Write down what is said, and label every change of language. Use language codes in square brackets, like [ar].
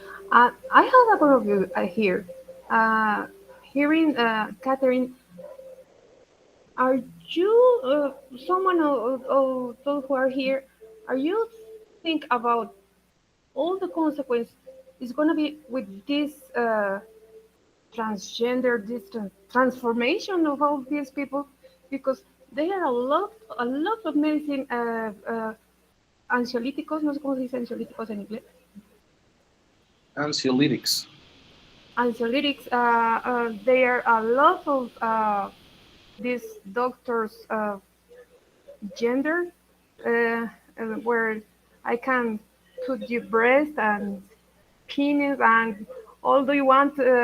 [en] I have a couple of you here. Hearing Catherine, are you someone of those who are here? Are you think about all the consequence is going to be with this transgender, this transformation of all these people? Because there are a lot of medicine [es] ansiolíticos, no sé cómo se dice ansiolíticos en inglés. [en] Anxiolytics. Anxiolytics, there are a lot of these doctors' gender where I can put your breast and penis and all do you want.